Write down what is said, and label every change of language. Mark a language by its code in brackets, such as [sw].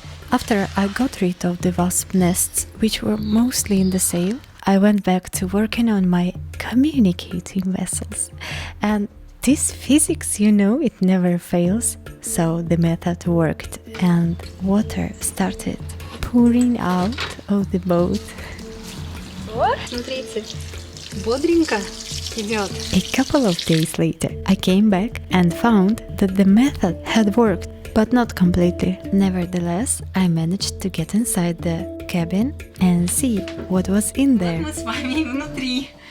[en] After I got rid of the wasp nests, which were mostly in the sail, I went back to working on my communicating vessels. And this physics, you know, it never fails. So the method worked and water started pouring out of the boat. [ru] Вот, смотрите, бодренько идет. [en] A couple of days later, I came back and found that the method had worked, but not completely. Nevertheless, I managed to get inside the cabin and see what was in there. [ru] Мы с вами внутри.